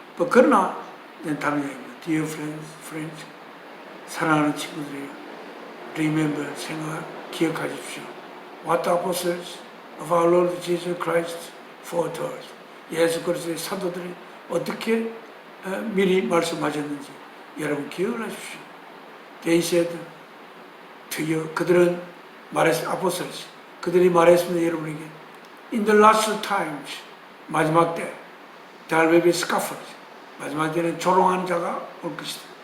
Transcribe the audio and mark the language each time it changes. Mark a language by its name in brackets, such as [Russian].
[Korean] 그러나 다른 얘기입니다. [English] Dear friends, [Korean] 사랑하는 친구들이요, [English] remember, [Korean] 기억하십시오. [English] What the apostles of our Lord Jesus Christ foretold. [Korean] 예수 그리스도의 사도들이 어떻게 미리 말씀하셨는지 여러분 기억을 하십시오. [English] They said to you, [Korean] 그들은 [English] apostles, [Korean] 그들이 말했습니다. 여러분에게 [English] In the last times, [Korean] 마지막 때 [English] there will be scoffers, [Korean] 마지막 때는 조롱하는 자가 올 것이다.